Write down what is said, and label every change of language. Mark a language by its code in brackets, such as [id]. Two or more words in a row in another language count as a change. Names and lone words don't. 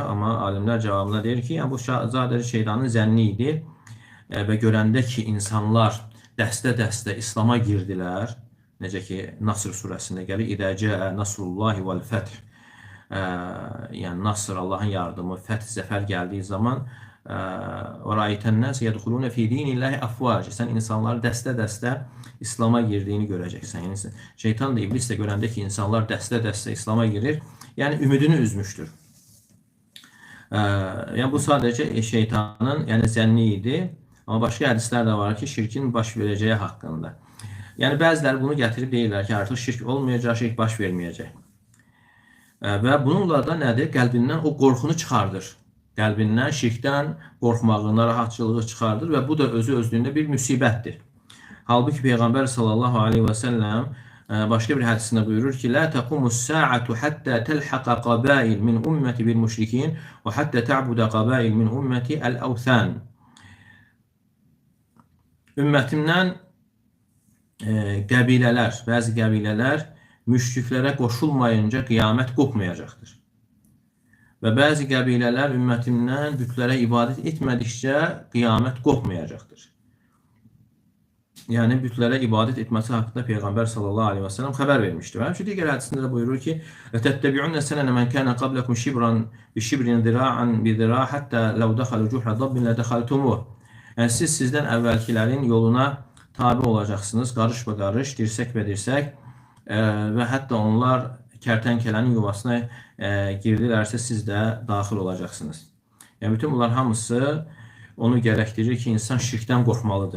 [az] Amma alimlər cavabında deyir ki, yəni bu sadəcə şeytanın zənni idi və görəndə ki, insanlar dəstə-dəstə İslam'a girdilər, necə ki Nasr surəsində gəlir: [ar] "إذا جاء نصر الله والفتح." [az] Yəni Nasr, Allahın yardımı, fəth, zəfər gəldiyi zaman [ar] وَرَأَيْتَ النَّاسَ يَدْخُلُونَ فِي دِينِ اللّٰهِ أَفْوَاجًا. [az] Sən insanları dəstə-dəstə İslam'a girdiyini görəcəksən. Yəni şeytan da, iblis də görəndə ki, insanlar dəstə-dəstə İslam'a girir, yəni ümidini üzmüşdür. Yəni bu sadəcə şeytanın yəni zənni idi. Amma başqa hədislər də var ki, şirkin baş verəcəyi haqqında. Yəni bəziləri bunu gətirib deyirlər ki, artıq şirk olmayacaq, şirk baş verməyəcək. Və bununla da nədir? Qəlbindən o qorxunu çıxardır. Qəlbindən şirkdən qorxmağı, narahatçılığı çıxardır və bu da özü-özlüyündə bir müsibətdir. Halbuki Peyğəmbər [ar] صلى الله عليه وسلم [az] başqa bir hədisində buyurur ki: [ar] "لا تقوم الساعة حتى تلحق قبائل من أمتي بالمشركين وحتى تعبد قبائل من أمتي الأوثان." [az] Ümmətimdən qəbilələr, bəzi qəbilələr müşriklərə qoşulmayınca qiyamət qopmayacaqdır. Və bəzi qəbilələr ümmətimdən bütlərə ibadət etmədikcə qiyamət qopmayacaqdır. Yəni bütlərə ibadət etməsi haqqında Peyğəmbər [ar] صلى الله عليه وسلم [az] xəbər vermişdir. Həmçinin digər hədisində də buyurur ki: [ar] "لتتبعن سنن من كان قبلكم شبرا بشبر وذراعا بذراع حتى لو دخلوا جحر ضب لدخلتموه." [az] Yəni siz sizdən əvvəlkilərin yoluna tabe olacaqsınız, qarış-qarış, dirsək və hətta onlar kərtənkələnin yuvasına girdilərsə siz də daxil olacaqsınız. Yəni bütün bunlar hamısı onu gərəkdirir ki, insan şirkdən qorxmalıdır.